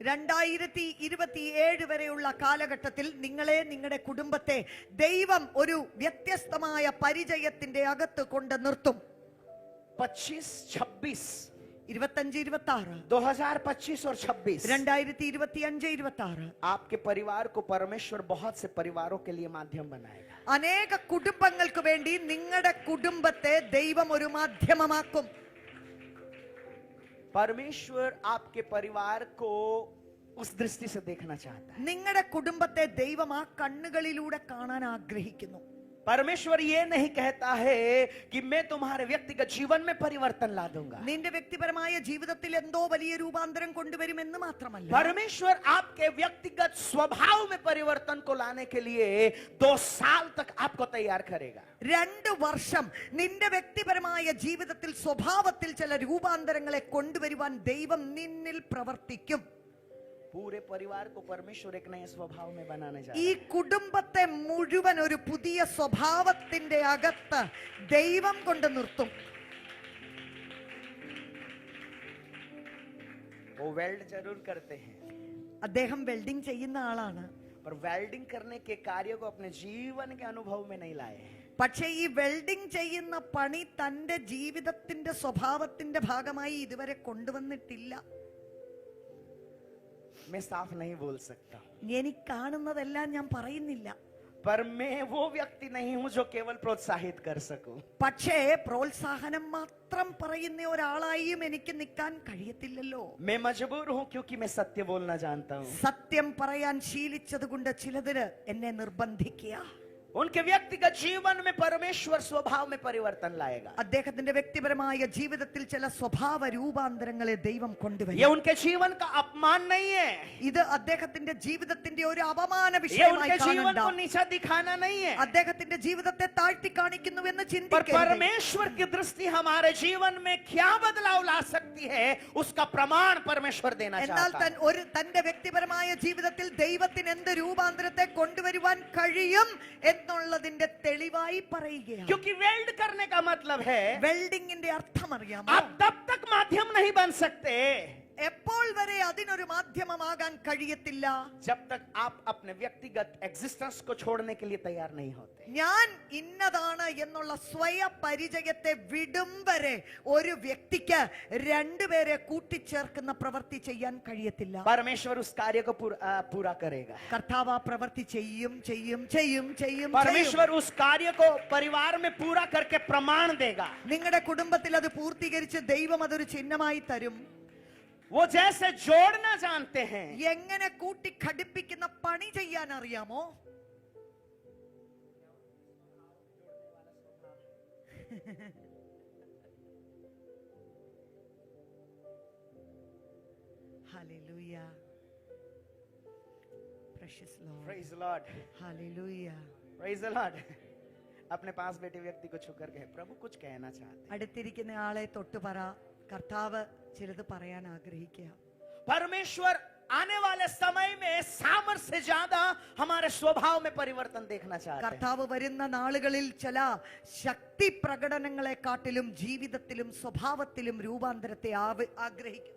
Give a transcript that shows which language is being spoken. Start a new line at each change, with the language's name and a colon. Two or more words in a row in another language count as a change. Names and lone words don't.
Malayalam: 2027 വരെയുള്ള കാലഘട്ടത്തിൽ നിങ്ങളെ, നിങ്ങളുടെ കുടുംബത്തെ ദൈവം ഒരു വ്യത്യസ്തമായ പരിചയത്തിന്റെ അകത്ത് കൊണ്ട് നിർത്തും. 25-26 25-26
Hindi: 2025 और 26 2025-26 आपके परिवार को परमेश्वर बहुत से परिवारों के लिए माध्यम बनाएगा.
Malayalam: അനേക കുടുംബങ്ങൾക്ക് വേണ്ടി നിങ്ങളുടെ കുടുംബത്തെ ദൈവം ഒരു മാധ്യമമാക്കും.
Hindi: परमेश्वर आपके परिवार को उस दृष्टि से देखना चाहता है.
Malayalam: നിങ്ങളുടെ കുടുംബത്തെ ദൈവം ആ കണ്ണുകളിലൂടെ കാണാൻ ആഗ്രഹിക്കുന്നു.
Hindi: परमेश्वर ये नहीं कहता है कि मैं तुम्हारे व्यक्तिगत जीवन में परिवर्तन ला दूंगा.
Malayalam: നിന്റെ വ്യക്തിപരമായ ജീവിതത്തിൽ എന്തോ വലിയ രൂപാന്തരം കൊണ്ടുവരുമെന്ന് മാത്രമല്ല,
Hindi: परमेश्वर आपके व्यक्तिगत स्वभाव में परिवर्तन को लाने के लिए 2 साल तक आपको तैयार करेगा.
Malayalam: 2 വർഷം നിന്റെ വ്യക്തിപരമായ ജീവിതത്തിൽ സ്വഭാവത്തിൽ ചില രൂപാന്തരങ്ങളെ കൊണ്ടുവരുവാൻ ദൈവം നിന്നിൽ പ്രവർത്തിക്കും.
Hindi: पूरे परिवार को परमेश्वर एक नए स्वभाव में बनाने जा
Malayalam: ഈ
Hindi: रहा है.
Malayalam: കുടുംബത്തെ മുഴുവൻ ഒരു പുതിയ സ്വഭാവത്തിന്റെ അകത്ത് ദൈവം കൊണ്ട് നിർത്തും.
Hindi: वो वेल्ड जरूर करते हैं,
Malayalam: അദ്ദേഹം വെൽഡിംഗ് ചെയ്യുന്ന ആളാണ്.
Hindi: पर वेल्डिंग करने के कार्य को अपने जीवन के अनुभव में नहीं लाए हैं.
Malayalam: പക്ഷേ ഈ വെൽഡിംഗ് ചെയ്യുന്ന പണി തന്റെ ജീവിതത്തിന്റെ സ്വഭാവത്തിന്റെ ഭാഗമായി ഇതുവരെ കൊണ്ടുവന്നിട്ടില്ല.
Hindi: मैं साफ नहीं बोल सकता,
Malayalam: എനിക്ക് കാണുന്നതെല്ലാം ഞാൻ പറയുന്നില്ല.
Hindi: पर मैं वो व्यक्ति नहीं हूं जो केवल प्रोत्साहित कर सकूं.
Malayalam: പക്ഷേ പ്രോത്സാഹനം മാത്രം പറയുന്ന ഒരാളായും എനിക്ക് നിൽക്കാൻ കഴിയത്തില്ലല്ലോ.
Hindi: मैं मजबूर हूं क्योंकि मैं सत्य बोलना जानता हूं.
Malayalam: സത്യം പറയാൻ ശീലിച്ചതുകൊണ്ട് ചിലതിന് എന്നെ നിർബന്ധിക്കുക.
Hindi: उनके व्यक्तिगत जीवन में परमेश्वर स्वभाव में परिवर्तन लाएगा.
Malayalam: അദ്ദേഹത്തിന്റെ വ്യക്തിപരമായ ജീവിതത്തിൽ ചില സ്വഭാവ രൂപാന്തരങ്ങളെ ദൈവം
Hindi: ये
Malayalam: കൊണ്ടുവരും.
Hindi: उनके जीवन का अपमान नहीं है,
Malayalam: ഇത് അദ്ദേഹത്തിന്റെ ജീവിതത്തിന്റെ ഒരു അപമാന
Hindi: ये
Malayalam: വിഷയമായി
Hindi: उनके जीवन
Malayalam: കാണണ്ട.
Hindi: को नीचा दिखाना नहीं है,
Malayalam: അദ്ദേഹത്തിന്റെ ജീവിതത്തെ താഴ്ത്തി കാണിക്കുന്നുവെന്ന്
Hindi: पर
Malayalam: ചിന്തിക്കരുത്.
Hindi: परमेश्वर की दृष्टि हमारे जीवन में क्या बदलाव ला सकती है उसका प्रमाण परमेश्वर देना
Malayalam: എന്നാൽ
Hindi: चाहता है.
Malayalam: തന്റെ വ്യക്തിപരമായ ജീവിതത്തിൽ ദൈവത്തിന് എന്ത് രൂപാന്തരത്തെ കൊണ്ടുവരുവാൻ കഴിയും എന്നുള്ളതിന്റെ തെളിവായി പറയുകയാണ്.
Hindi: क्योंकि वेल्ड करने का मतलब है
Malayalam: വെൽഡിങ്ങിന്റെ അർത്ഥം അറിയാമോ?
Hindi: आप तब तक माध्यम नहीं बन सकते
Malayalam: എപ്പോൾ വരെ അതിനൊരു മാധ്യമമാകാൻ കഴിയത്തില്ല?
Hindi: जब तक आप अपने व्यक्तिगत एग्जिस्टेंस को छोड़ने के लिए तैयार नहीं होते.
Malayalam: ഞാൻ ഇന്നതാണ് എന്നുള്ള സ്വയ പരിചയത്തെ വിടും വരെ ഒരു വ്യക്തിക്ക് രണ്ടുപേരെ കൂട്ടിച്ചേർക്കുന്ന പ്രവൃത്തി ചെയ്യാൻ കഴിയത്തില്ല.
Hindi: परमेश्वर उस कार्य को पूरा करेगा.
Malayalam: കർത്താവ് ആ പ്രവൃത്തി ചെയ്യും ചെയ്യും ചെയ്യും ചെയ്യും ചെയ്യും.
Hindi: परमेश्वर उस कार्य को परिवार में पूरा करके प्रमाण देगा.
Malayalam: നിങ്ങളുടെ കുടുംബത്തിൽ അത് പൂർത്തീകരിച്ച് ദൈവം അതൊരു ചിഹ്നമായി തരും.
Hindi: वो जैसे जोड़ना जानते हैं,
Malayalam: എങ്ങനെ കൂട്ടി ഘടിപ്പിക്കുന്ന പണി ചെയ്യാൻ അറിയാമോ?
English: Hallelujah. Precious Lord. Praise the Lord. Hallelujah. Praise the Lord.
Hindi: अपने पास बैठे व्यक्ति को छूकर कहे, प्रभु कुछ कहना चाहते हैं.
Malayalam: അടുത്തിരിക്കുന്ന ആളെ തൊട്ടു പറ, കർത്താവ് ചിലത് പറയാൻ ആഗ്രഹിക്കുക.
Hindi: परमेश्वर आने वाले समय में सामर्थ्य से ज्यादा हमारे स्वभाव में परिवर्तन देखना चाहते हैं.
Malayalam: കർത്താവ് വരുന്ന നാളുകളിൽ ചില ശക്തി പ്രകടനങ്ങളെക്കാട്ടിലും ജീവിതത്തിലും സ്വഭാവത്തിലും രൂപാന്തരത്തെ ആഗ്രഹിക്കും.